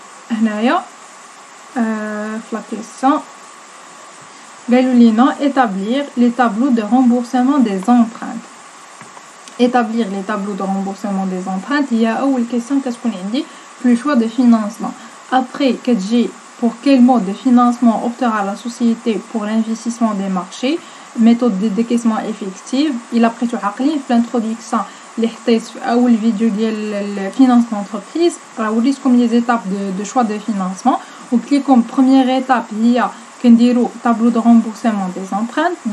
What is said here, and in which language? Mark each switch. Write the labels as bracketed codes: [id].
[ar] هنايا في لا كيسيون قالوا لينا [fr] établir les tableaux de remboursement des emprunts. Établir les tableaux de remboursement des emprunts [ar] هي أول [fr] question [ar] كتكون عندي في [fr] le choix de financement. Après [ar] كتجي [fr] pour quel mode de financement optera la société pour l'investissement des marchés, méthode de décaissement effective. [ar] إلا بقيتو عاقلين في l'introduction اللي حطيت في أول فيديو ديال [fr] finance d'entreprise [ar] راه وريتكم لي زيتاب [fr] de choix de financement. [ar] وقلت لكم [fr] première étape [ar] هي كنديرو [fr] tableau de remboursement des emprunts.